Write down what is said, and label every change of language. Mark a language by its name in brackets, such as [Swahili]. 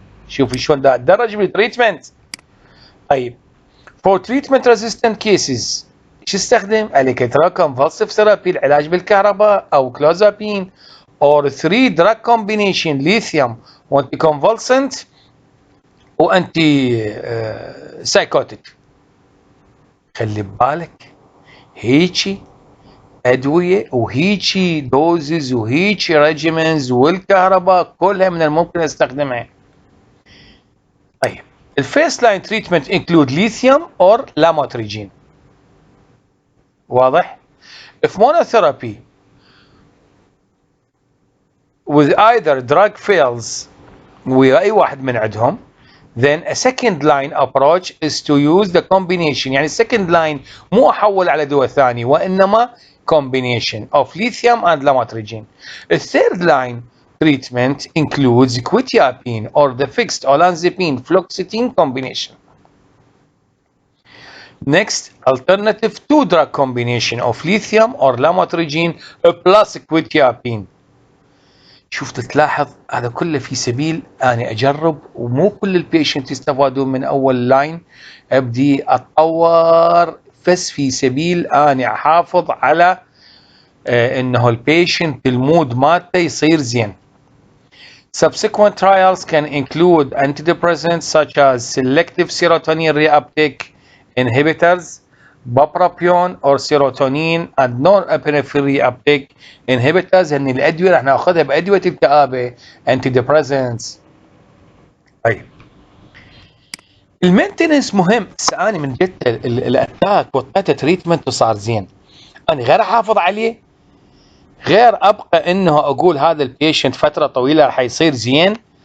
[Arabic] شوفي شلون دا أتدرج بالتريتمنت. طيب، [English] for treatment resistant cases [Arabic] شو استخدم؟ الكترا [English] convulsive therapy، [Arabic] العلاج بالكهرباء، أو كلوزابين [English] or 3 drug combination lithium وانتي وانتي psychotic. [Arabic] خلي ببالك هيجي ادويه وهيجي دوزز وهيجي ريجيمنز والكهرباء كلها من الممكن استخدمها. [English] طيب الفيرست line treatment include lithium or lamotrigine. [Arabic] واضح؟ [English] if monotherapy with either drug fails [Arabic] وأي واحد من عندهم [English] then a second line approach is to use the combination. [Arabic] يعني [English] second line [Arabic] مو أحول على دواء ثاني وإنما [English] combination of lithium and lamotrigine. A third line treatment includes quetiapine or the fixed olanzapine fluoxetine combination. Next, alternative 2 drug combination of lithium or lamotrigine plus quetiapine. [Arabic] شوف تلاحظ هذا كله في سبيل أنا أجرب ومو كل البيشنت يستفادون من أول لاين، أبدي أتطور بس في سبيل أنا أحافظ على إنه البيشنت المود مالته يصير زين. [English] Subsequent trials can include antidepressants such as selective serotonin reuptake inhibitors, bupropion or serotonin and norepinephrine reuptake inhibitors. [Arabic] ان الادويه راح ناخذها بادويه الكآبه antidepressants. طيب المينتنس مهم. انا من جد الاتاك وطيته تريتمنت وصار زين، انا غير احافظ عليه، غير ابقى انه اقول هذا البيشنت فتره طويله راح يصير زين.